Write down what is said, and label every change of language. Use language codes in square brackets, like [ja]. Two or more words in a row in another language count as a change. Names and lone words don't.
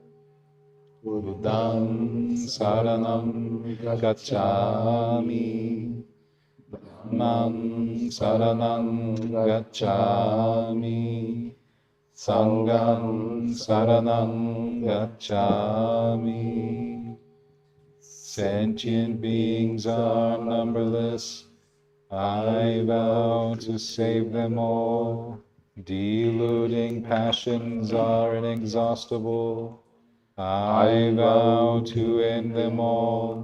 [pi] Buddhang saranam gacchami. Dhammang saranam gacchami. Sanghang saranam gacchami. [en] Sentient beings are numberless. I vow to save them all. Deluding passions are inexhaustible. I vow to end them all.